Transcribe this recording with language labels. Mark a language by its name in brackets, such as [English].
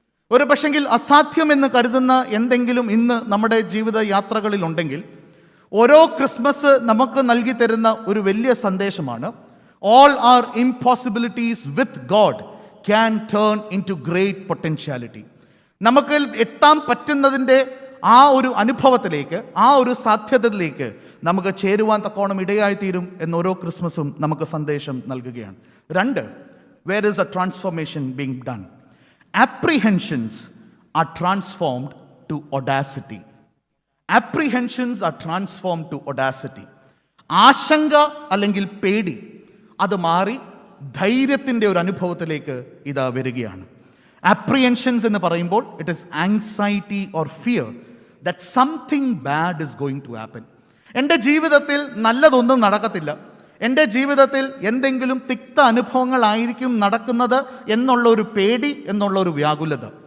[Malayalam] ഒരു പക്ഷെങ്കിൽ അസാധ്യമെന്ന് കരുതുന്ന എന്തെങ്കിലും ഇന്ന് നമ്മുടെ ജീവിത യാത്രകളിലുണ്ടെങ്കിൽ ഓരോ ക്രിസ്മസ് നമുക്ക് നൽകി തരുന്ന ഒരു വലിയ സന്ദേശമാണ് [English] All are impossibilities with God can turn into great potentiality. [Malayalam] നമുക്ക് എത്താൻ പറ്റുന്നതിൻ്റെ ആ ഒരു അനുഭവത്തിലേക്ക്, ആ ഒരു സാധ്യതയിലേക്ക് നമുക്ക് ചേരുവാൻ തക്കോണം ഇടയായിത്തീരും എന്ന് ഓരോ ക്രിസ്മസും നമുക്ക് സന്ദേശം നൽകുകയാണ്. [English] 2, where is a transformation being done. Apprehensions are transformed to audacity. Apprehensions are transformed to audacity. [Malayalam] ആശങ്ക അല്ലെങ്കിൽ പേടി അത് മാറി ധൈര്യത്തിൻ്റെ ഒരു അനുഭവത്തിലേക്ക് ഇതാ വരികയാണ്. [English] Apprehensions [Malayalam] എന്ന് പറയുമ്പോൾ [English] It is anxiety or fear that something bad is going to happen. [Malayalam] എൻ്റെ ജീവിതത്തിൽ നല്ലതൊന്നും നടക്കത്തില്ല, എൻ്റെ ജീവിതത്തിൽ എന്തെങ്കിലും തിക്ത അനുഭവങ്ങളായിരിക്കും നടക്കുന്നത് എന്നുള്ള ഒരു പേടി, എന്നുള്ള ഒരു വ്യാകുലത.